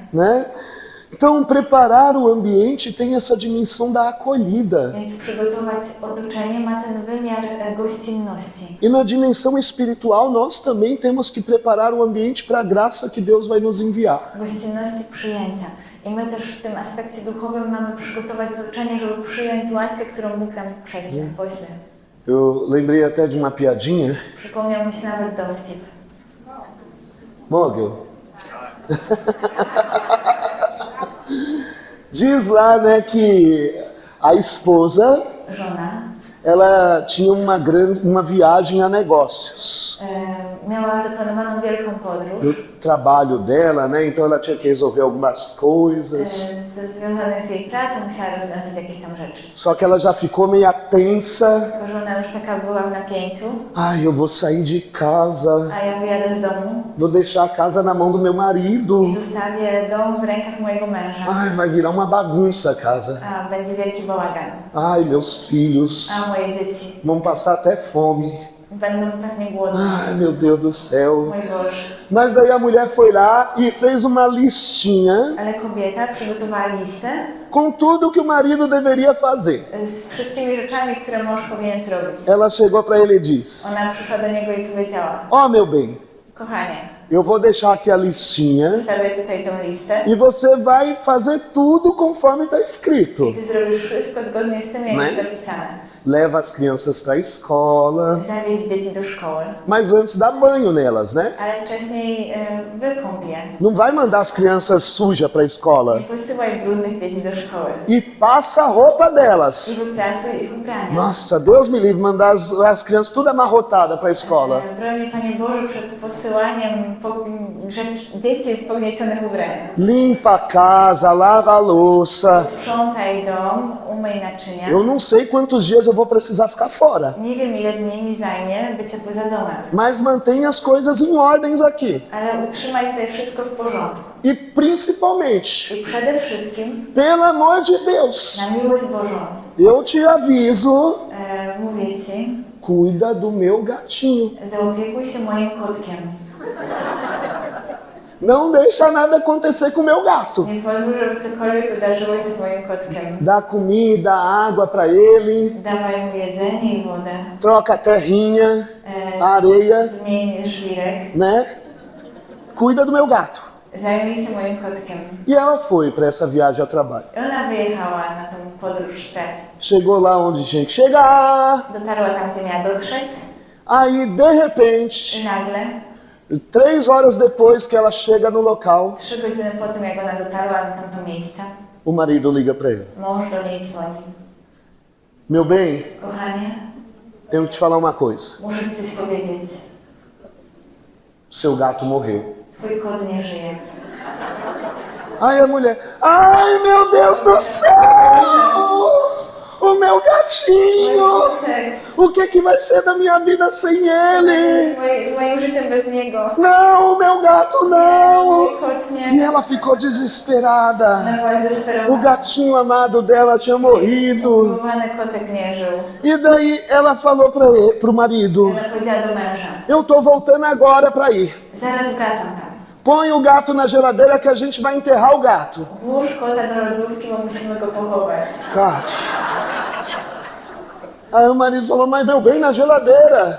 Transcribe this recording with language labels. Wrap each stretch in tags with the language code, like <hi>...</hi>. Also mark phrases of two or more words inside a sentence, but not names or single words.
<pt>né? Então, preparar o ambiente tem essa dimensão da acolhida.</pt> <pl>Więc przygotować otoczenie ma ten wymiar gościnności.</pl> <pt>E na dimensão espiritual, nós também temos que preparar o ambiente para a graça que Deus vai nos enviar.</pt> <pl>Gościnności przyjęcia. I my też w tym aspekcie duchowym mamy przygotować otoczenie, żeby przyjąć łaskę, którą Bóg nam pośle.</pl> <pt>Eu lembrei até de uma piadinha.</pt> <pl>Przypomniał mi się nawet dowcip. Mogel.</pl> <pt>Diz lá, né, que a esposa,</pt> <pl>żona,</pl> <pt>ela tinha uma viagem a negócios.</pt> <pl>miała zaplanowaną wielką podróż</pl> <pt>Do trabalho dela, né? Então ela tinha que resolver algumas coisas.</pt> <pl>związanych z jej pracą, musiała rozwiązać jakieś tam rzeczy.</pl> <pt>Só que ela já ficou meio tensa.</pt> <pl>Tylko żona już taka była w napięciu,</pl> <pt>Ai, eu vou sair de casa.</pt> <pl>a ja wyjadę z domu</pl> <pt>Vou deixar a casa na mão do meu marido.</pt> <pl>i zostawię dom w rękach mojego męża,</pl> <pt>Ai, vai virar uma bagunça a casa.</pt> <pl>a będzie wielki bałagan.</pl> <pt>Ai, meus filhos</pt> <pl>A moje dzieci</pl> <pt>vão passar até fome.</pt> <pl>będą pewnie głodne.</pl> <pt>Ai, meu Deus do céu.</pt> <pl>Mój Boże.</pl> <pt>Mas daí a mulher foi lá e fez uma listinha</pt> <pl>Ale kobieta przygotowała listę</pl> <pt>com tudo que o marido deveria fazer.</pt> <pl>z wszystkimi rzeczami, które mąż powinien zrobić.</pl> <pt>Ela chegou para ele e disse:</pt> <pl>Ona przyszła do niego i powiedziała:</pl> <pt>Ó, meu bem,</pt> <pl>kochanie,</pl> <pt>eu vou deixar aqui a listinha</pt> <pl>zostawię tutaj tą listę</pl> <pt>e você vai fazer tudo conforme está escrito.</pt> <pl>i ty zrobisz wszystko zgodnie z tym, jak jest zapisane.</pl> <pt>Leva as crianças para a escola,</pt> <pl>Zawieź dzieci do szkoły,</pl> <pt>mas antes dá banho nelas, né?</pt> <pl>ale wcześniej wykąp je.</pl> <pt>Não vai mandar as crianças sujas para a escola.</pt> <pl>Nie posyłaj brudnych dzieci do szkoły.</pl> <pt>E passa a roupa</pt> <pl>I</pl> <pt>delas.</pt> <pl>wyprasuj ich ubrania.</pl> <pt>Nossa, Deus me livre, mandar as crianças tudo amarrotada para a escola.</pt> <pl>Broń mnie, Panie Boże, przed posyłaniem dzieci w pogniecionych ubraniach.</pl> <pt>Limpa a casa, lava a louça.</pt> <pl>Sprzątaj dom, umyj naczynia.</pl> <pt>Eu não sei quantos dias eu vou precisar ficar fora.</pt> <pl>Nie wiem, ile dni mi zajmie bycie poza domem,</pl> <pt>Mas mantenha as coisas em ordens aqui.</pt> <pl>ale utrzymaj tutaj wszystko w porządku.</pl> <pt>E principalmente,</pt> <pl>I przede wszystkim,</pl> <pt>pelo amor de Deus,</pt> <pl>na miłość Bożą,</pl> <pt>eu te aviso,</pt> <pl>mówię Ci,</pl> <pt>cuida do meu gatinho.</pt> <pl>zaopiekuj się moim kotkiem.</pl> <pt>Não deixa nada acontecer com o meu gato.</pt> <pl>Nie pozwól, żeby cokolwiek wydarzyło się z moim kotkiem.</pl> <pt>Dá comida, água para ele,</pt> <pl>Dawaj mu jedzenie i wodę.</pl> <pt>troca a terrinha, a areia,</pt> <pl>Zmień żwirek.</pl> <pt>né? Cuida do meu gato.</pt> <pl>Zajmij się moim kotkiem.</pl> <pt>E ela foi para essa viagem a trabalho.</pt> <pl>I ona wyjechała na tą podróż z pracy.</pl> <pt>Chegou lá onde tinha que chegar.</pt> <pl>Dotarła tam, gdzie miała dotrzeć.</pl> <pt>Aí, de repente,</pt> <pl>I nagle,</pl> <pt>3 horas depois que ela chega no local,</pt> <pl>3 godziny po tym, jak ona dotarła na tamto miejsce,</pl> <pt>o marido liga para ele.</pt> <pl>mąż do niej dzwoni.</pl> <pt>Meu bem,</pt> <pl>Kochanie,</pl> <pt>tenho que te falar uma coisa.</pt> <pl>muszę Ci coś powiedzieć.</pl> <pt>Seu gato morreu.</pt> <pl>Twój kot nie żyje.</pl> <pt>Aí a mulher, ai meu Deus do céu! O meu gatinho! O que vai ser da minha vida sem ele?</pt> <pl>Z moim życiem bez niego.</pl> <pt>Não, o meu gato não!</pt> <pl>Mój kot</pl> <pt>E</pt> <pl>nie.</pl> <pt>ela ficou desesperada.</pt> <pl>Ona była</pl> <pt>O</pt> <pl>zdesperowana.</pl> <pt>gatinho amado dela tinha morrido.</pt> <pl>Ukochany kotek nie żył.</pl> <pt>E daí ela falou pro marido:</pt> <pl>Ona powiedziała do męża:</pl> <pt>eu tô voltando agora para ir.</pt> <pl>zaraz wracam tam.</pl> <pt>Põe o gato na geladeira que a gente vai enterrar o gato.</pt> <pl>Włóż kota do lodówki, bo musimy go pochować.</pl> <pt>Tá. Aí o marido falou: mas meu bem, na geladeira.</pt>